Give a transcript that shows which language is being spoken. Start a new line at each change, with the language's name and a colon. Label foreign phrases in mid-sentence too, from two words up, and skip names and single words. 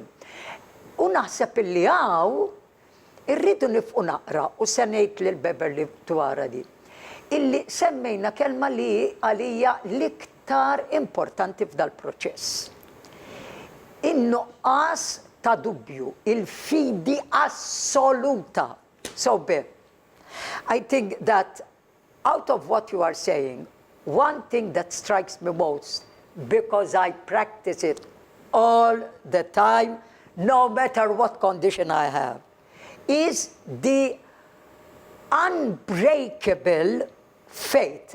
Maltese: U naħseb illi irridu nifqu naqra u se ngħid lil Beverley dwarha di. Illi semmejna kelma li għalija l-iktar importanti f'dal proċess. In-nuqqas ta' dubju, il-fidi assoluta.
English: So I think that out of what you are saying, one thing that strikes me most, because I practice it all the time, no matter what condition I have, is the unbreakable faith.